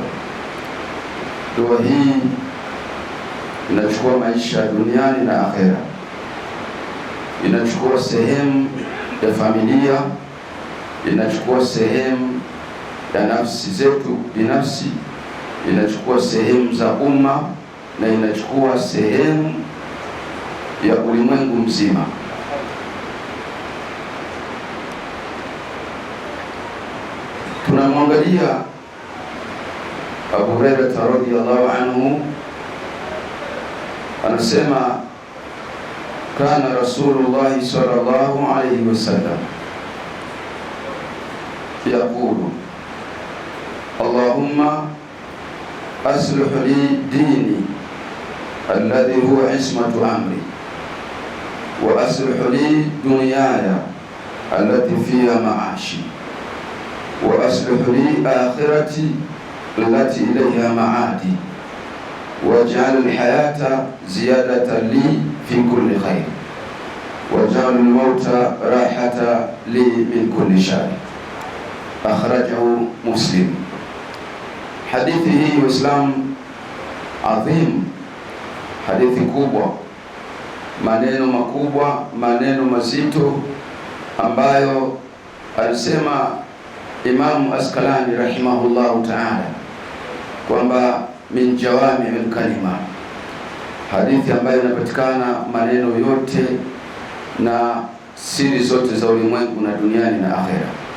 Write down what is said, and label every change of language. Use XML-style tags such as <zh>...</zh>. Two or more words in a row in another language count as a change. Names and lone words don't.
<sw>Dua hii inachukua maisha duniani na akhera, inachukua sehemu ya familia, inachukua sehemu ya nafsi zetu binafsi, inachukua sehemu za umma na inachukua sehemu ya ulimwengu mzima. Tunamwangalia Abu Hurairah</sw> <ar>رضي الله عنه</ar> <sw>anasema,</sw> <ar>كان رسول الله صلى الله عليه وسلم يقول اللهم أصلح لي ديني الذي هو عصمة أمري وأصلح لي دنياي التي فيها معاشي وأصلح لي آخرتي التي إليها معادي واجعل الحياة زيادة لي في كل خير واجعل الموت راحة لي من كل شر. أخرجه مسلم.</ar> <sw>Hadithi hii Waislamu adhim, hadithi kubwa, maneno makubwa, maneno mazito ambayo alisema Imam Asqalani</sw> <ar>رحمه الله تعالى</ar> <sw>kwamba</sw> <ar>من جوامع الكلم,</ar> <sw>hadithi ambayo inapatikana maneno yote na siri zote za ulimwengu na duniani na akhera.</sw>